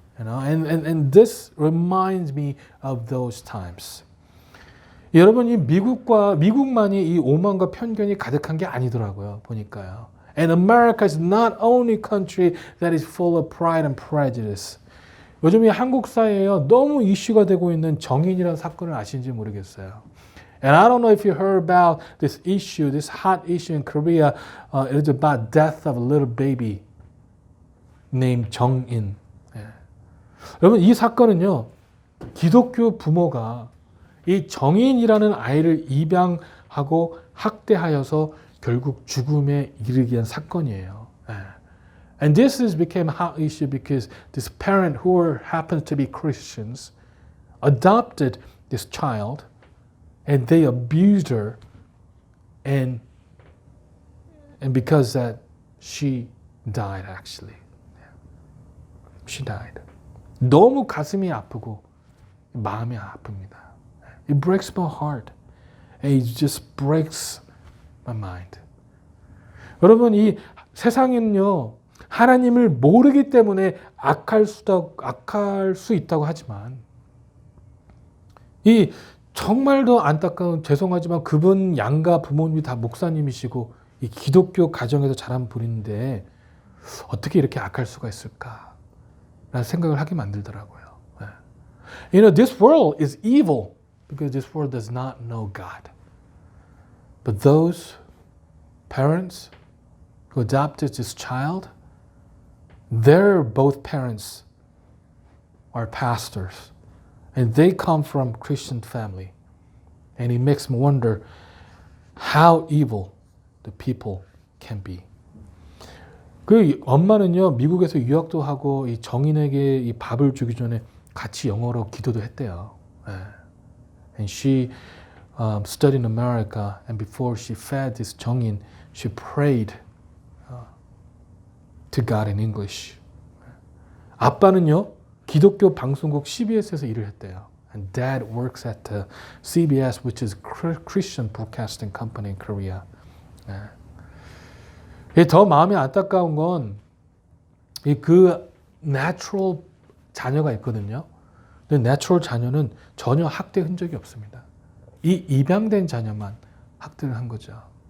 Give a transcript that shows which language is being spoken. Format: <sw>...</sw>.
<en>You know, and this reminds me of those times.</en> <ko>여러분 이 미국만이 이 오만과 편견이 가득한 게 아니더라고요. 보니까요.</ko> <en>And America is not only country that is full of pride and prejudice.</en> <ko>요즘 이 한국 사회에요. 너무 이슈가 되고 있는 정인이라는 사건을 아시는지 모르겠어요.</ko> <en>And I don't know if you heard about this issue, this hot issue in Korea. It is about death of a little baby named 정인.</en> <ko>여러분 이 사건은요. 기독교 부모가 이 정인이라는 아이를 입양하고 학대하여서 결국 죽음에 이르게 한 사건이에요.</ko> <en>And this became a hot issue because this parent who happened to be Christians adopted this child and they abused her and because that she died actually. She died.</en> <ko>너무 가슴이 아프고 마음이 아픕니다.</ko> <en>It breaks my heart. And it just breaks my mind.</en> <ko>여러분 이 세상에는요 하나님을 모르기 때문에 악할 수 있다고 하지만 이 정말 더 안타까운 죄송하지만 그분 양가 부모님이 다 목사님이시고 이 기독교 가정에서 자란 분인데 어떻게 이렇게 악할 수가 있을까? 라는 생각을 하게 만들더라고요.</ko> <en>You know, this world is evil because this world does not know God. But those parents who adopted this child, their both parents are pastors. And they come from Christian family. And it makes me wonder how evil the people can be.</en> <ko>그 엄마는요, 미국에서 유학도 하고 이 정인에게 이 밥을 주기 전에 같이 영어로 기도도 했대요.</ko> <en>And she studied in America, and before she fed this 정인, she prayed to God in English.</en> <ko>아빠는요, 기독교 방송국 CBS에서 일을 했대요.</ko> <en>And dad works at the CBS, which is Christian Broadcasting Company in Korea.</en> <ko>더 마음이 안타까운 건 그 natural 자녀가 있거든요. 근데 natural 자녀는 전혀 학대 흔적이 없습니다. 이 입양된 자녀만 학대를 한 거죠.</ko>